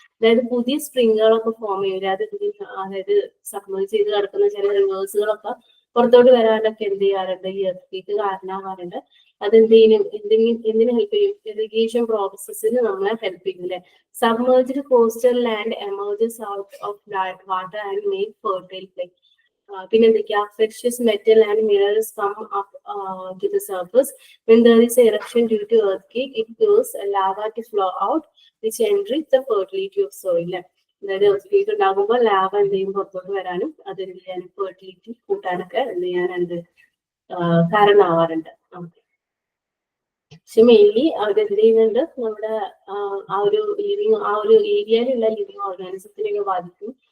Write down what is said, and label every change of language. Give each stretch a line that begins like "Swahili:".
Malayalam: അതായത് പുതിയ സ്പ്രിങ്ങുകളൊക്കെ ഫോം ചെയ്യൂല. അതായത് സബ്മേർജ് ചെയ്ത് കിടക്കുന്ന ചില റിവേഴ്സുകളൊക്കെ പുറത്തോട്ട് വരാനൊക്കെ എന്ത് ചെയ്യാറുണ്ട്, ഈ എർത്ത് കാരണമാകാറുണ്ട്. അത് എന്തിനു ഹെൽപ്പ് ചെയ്യും, ഇറിഗേഷൻ പ്രോസസ്സിന് നമ്മളെ ഹെൽപ്പ് ചെയ്യും അല്ലെ.
English: Submerged coastal land emerges out of water and make fertile place.
Malayalam: പിന്നെ എന്തൊക്കെയാ,
English: precious metal and minerals come up to the surface. When there is an eruption due to earthquake, it causes lava to flow out, which enrich the fertility of soil.
Malayalam: അതായത് earth ഉണ്ടാകുമ്പോൾ lava എന്ത് ചെയ്യും, പുറത്തോട്ട് വരാനും അത് എന്ത് ചെയ്യാനും fertility കൂട്ടാനൊക്കെ എന്ത് ചെയ്യാനുണ്ട്, കാരണമാവാറുണ്ട്. പക്ഷെ മെയിൻലി അവരെന്ത് ചെയ്യുന്നുണ്ട്, നമ്മുടെ ആ ഒരു ഏരിയയിലുള്ള ലിവിങ് ഓർഗാനിസത്തിനെയൊക്കെ ബാധിക്കും.